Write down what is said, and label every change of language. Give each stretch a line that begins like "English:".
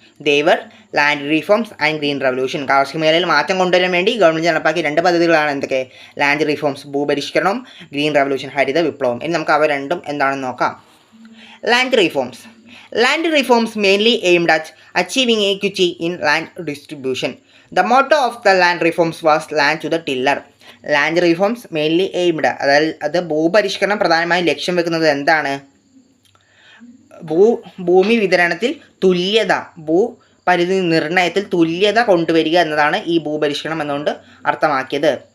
English: They are land reforms and green revolution.
Malayalam: കാർഷിക മേഖലയിൽ മാറ്റം കൊണ്ടുവരാൻ വേണ്ടി ഗവൺമെൻറ് നടപ്പാക്കിയ 2 പദ്ധതികളാണ് എന്തൊക്കെ? ലാൻഡ് റീഫോംസ് ഭൂപരിഷ്കരണവും ഗ്രീൻ റവല്യൂഷൻ ഹരിത വിപ്ലവം. ഇനി നമുക്ക് അവ രണ്ടും എന്താണെന്ന് നോക്കാം.
English: Land reforms. Land reforms mainly aimed at achieving equity in land distribution. The motto of the land reforms was land to the tiller. Land reforms mainly aimed,
Malayalam: അതായത് ഭൂപരിഷ്കരണം പ്രധാനമായും ലക്ഷ്യം വെക്കുന്നത് എന്താണ്? ഭൂമി വിതരണത്തിൽ തുല്യത, ഭൂപരിധി നിർണയത്തിൽ തുല്യത കൊണ്ടുവരിക എന്നതാണ് ഈ ഭൂപരിഷ്കരണം എന്നുകൊണ്ട് അർത്ഥമാക്കിയത്.